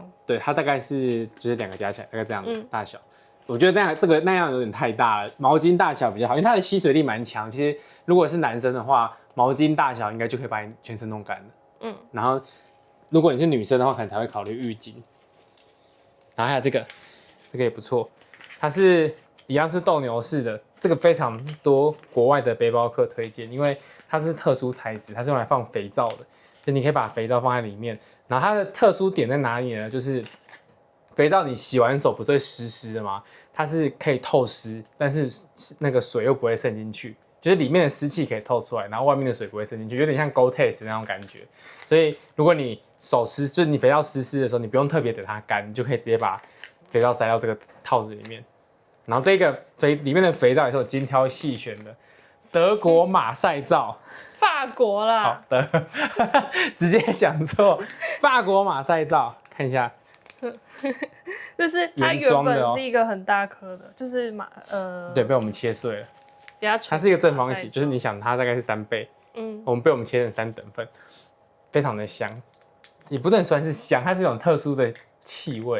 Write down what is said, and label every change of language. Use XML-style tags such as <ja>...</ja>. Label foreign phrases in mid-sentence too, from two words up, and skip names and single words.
<zh>對，它大概是就是2個加起來大概這樣的大小。我覺得那樣有點太大了，毛巾大小比較好，因為它的吸水力蠻強。其實如果是男生的話，毛巾大小應該就可以把你全身弄乾了。然後如果你是女生的話，可能才會考慮浴巾。然後還有這個也不錯，它是一樣是鬥牛式的，這個非常多國外的背包客推薦，因為它是特殊材質，它是用來放肥皂的，就你可以把肥皂放在裡面。然後它的特殊點在哪裡呢？就是肥皂你洗完手不是會濕濕的嗎？它是可以透濕，但是那個水又不會滲進去，就是裡面的濕氣可以透出來，然後外面的水不會滲進去，有點像 Gore-Tex 那種感覺。所以如果你手濕，就是你肥皂濕的時候，你不用特別等它乾，你就可以直接把肥皂塞到這個套子裡面。然後這個裡面的肥皂也是有精挑細選的，德國馬賽皂，法國啦。好的，直接講錯，法國馬賽皂，看一下。就是它原本是一個很大顆的，就是对，被我們切碎了。它是一個正方形，就是你想它大概是3倍，我們被我們切成3等份，非常的香，也不能算是香，它是一種特殊的氣味。</zh>